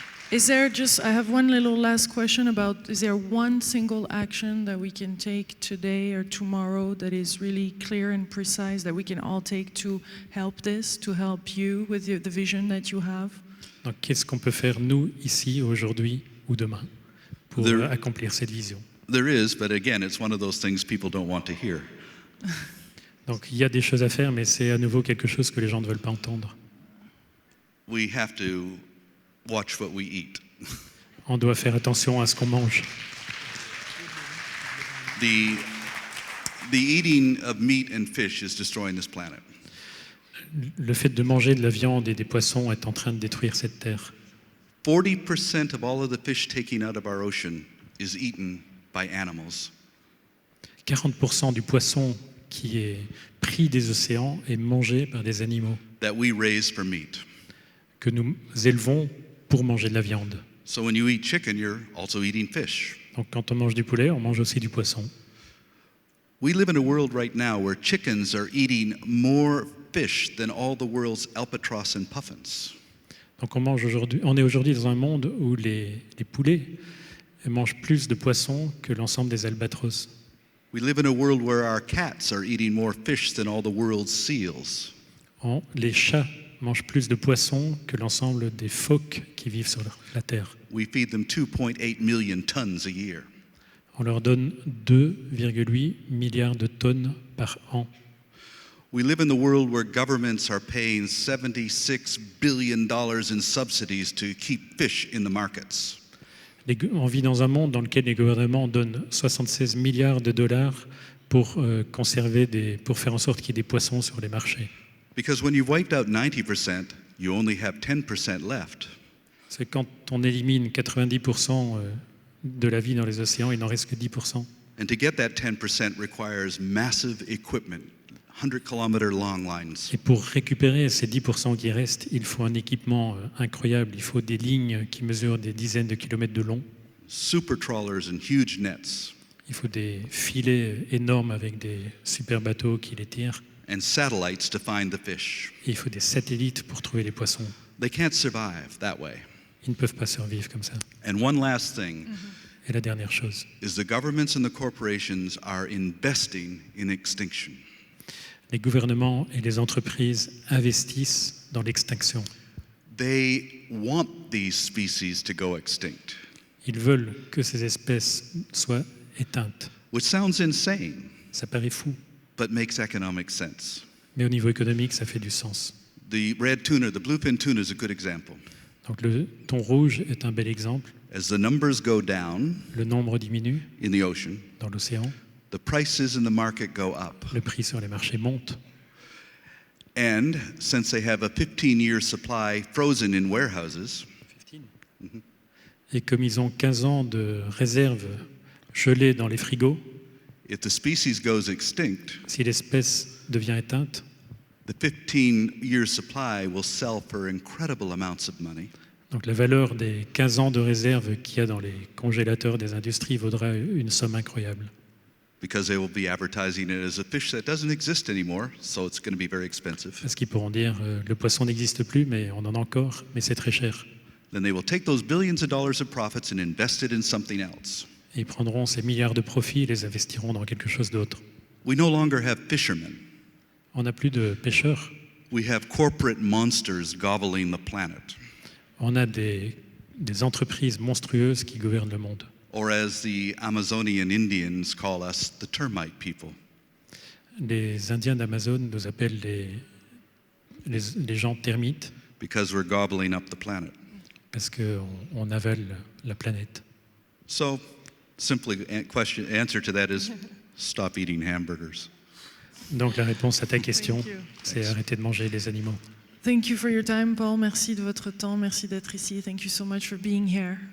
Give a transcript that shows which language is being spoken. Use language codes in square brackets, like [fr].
[en] Is there just, I have one little last question about, is there one single action that we can take today or tomorrow that is really clear and precise that we can all take to help this, to help you with the vision that you have? [fr] Donc, qu'est-ce qu'on peut faire, nous, ici, aujourd'hui ou demain, pour accomplir cette vision? [en] There is, but again, it's one of those things people don't want to hear. [fr] Donc, il y a des choses à faire, mais c'est à nouveau quelque chose que les gens ne veulent pas entendre. [en] We have to watch what we eat. [fr] On doit faire attention à ce qu'on mange. [en] The eating of meat and fish is destroying this planet. [fr] Le fait de manger de la viande et des poissons est en train de détruire cette terre. [en] 40% of all of the fish taken out of our ocean is eaten by animals. [fr] 40% du poisson qui est pris des océans est mangé par des animaux [en] That we raise for meat. [fr] que nous élevons pour manger de la viande. [en] So when you eat chicken, you're also eating fish. [fr] Donc quand on mange du poulet, on mange aussi du poisson. [en] We live in a world right now where chickens are eating more fish than all the world's albatross and puffins. [fr] Donc on est aujourd'hui dans un monde où les poulets mangent plus de poissons que l'ensemble des albatros. [en] We live in a world where our cats are eating more fish than all the world's seals. [fr] Les chats mangent plus de poissons que l'ensemble des phoques qui vivent sur la Terre. [en] We feed them 2.8 million tons a year. [fr] On leur donne 2,8 milliards de tonnes par an. [en] We live in the world where governments are paying $76 billion in subsidies to keep fish in the markets. [fr] On vit dans un monde dans lequel les gouvernements donnent 76 milliards de dollars pour pour faire en sorte qu'il y ait des poissons sur les marchés. [en] Because when you've wiped out 90%, you only have 10% left. [fr] C'est quand on élimine 90% de la vie dans les océans, il n'en reste que 10%. [en] And to get that 10% requires massive equipment, 100-kilometer long lines. [fr] Et pour récupérer ces 10% qui restent, il faut un équipement incroyable. Il faut des lignes qui mesurent des dizaines de kilomètres de long. [en] Super trawlers and huge nets. [fr] Il faut des filets énormes avec des super bateaux qui les tirent. [en] And satellites to find the fish. [fr] Et il faut des satellites pour trouver les poissons. [en] They can't survive that way. [fr] Ils ne peuvent pas survivre comme ça. [en] And one last thing. [fr] Et la dernière chose [en] is the governments and the corporations are investing in extinction. [fr] Les gouvernements et les entreprises investissent dans l'extinction. [en] They want these species to go extinct. [fr] Ils veulent que ces espèces soient éteintes. [en] Which sounds insane. [fr] Ça paraît fou. [en] But makes economic sense. [fr] Mais au niveau économique, ça fait du sens. [en] The red tuna, the bluefin tuna is a good example. [fr] Donc le thon rouge est un bel exemple. [en] As the numbers go down, [fr] le nombre diminue [en] in the ocean, [fr] dans l'océan. [en] The prices in the market go up. [fr] Le prix sur les marchés monte. [en] And since they have a 15-year supply frozen in warehouses, 15. [fr] Et comme ils ont 15 ans de réserve gelée dans les frigos, [en] if the species goes extinct, [fr] si l'espèce devient éteinte, [en] the 15-year supply will sell for incredible amounts of money. [fr] Donc la valeur des 15 ans de réserve qu'il y a dans les congélateurs des industries vaudra une somme incroyable. [en] Because they will be advertising it as a fish that doesn't exist anymore, so it's going to be very expensive. [fr] Parce qu'ils pourront dire le poisson n'existe plus, mais on en a encore, mais c'est très cher. [en] Then they will take those billions of dollars of profits and invest it in something else. [fr] Et ils prendront ces milliards de profits et les investiront dans quelque chose d'autre. [en] We no longer have fishermen. [fr] On n'a plus de pêcheurs. [en] We have corporate monsters gobbling the planet. [fr] On a des entreprises monstrueuses qui gouvernent le monde. [en] Or as the Amazonian Indians call us, the termite people. [fr] Les Indiens d'Amazon nous appellent les gens termites. [en] Because we're gobbling up the planet. [fr] Parce qu'on avale la planète. [en] So, simply answer to that is, stop eating hamburgers. [fr] Donc la réponse à ta question, [en] Thank you. [fr] c'est arrêter de manger les animaux. [en] Thank you for your time, Paul. [fr] Merci de votre temps. Merci d'être ici. [en] Thank you so much for being here.